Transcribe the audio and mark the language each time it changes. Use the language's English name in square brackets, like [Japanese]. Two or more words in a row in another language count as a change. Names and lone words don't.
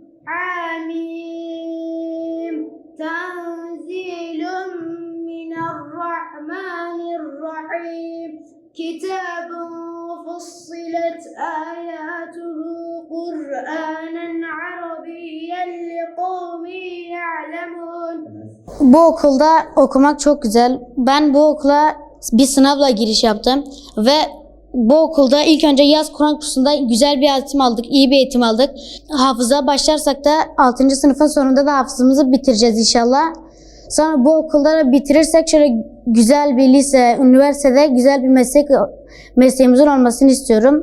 [Arabic] حميم تنزيل من الرحمن الرحيم كتاب فصلت آياته قرآنا عربيا لقوم يعلمون. [Turkish] Bu okulda okumak çok güzel. Ben bu okula bir sınavla giriş yaptım ve Bu okulda ilk önce yaz Kur'an kursunda güzel bir eğitim aldık, iyi bir eğitim aldık. Hafıza başlarsak da 6. sınıfın sonunda da hafızamızı bitireceğiz inşallah. Sonra bu okulları bitirirsek şöyle güzel bir lise, üniversitede güzel bir mesleğimizin olmasını istiyorum.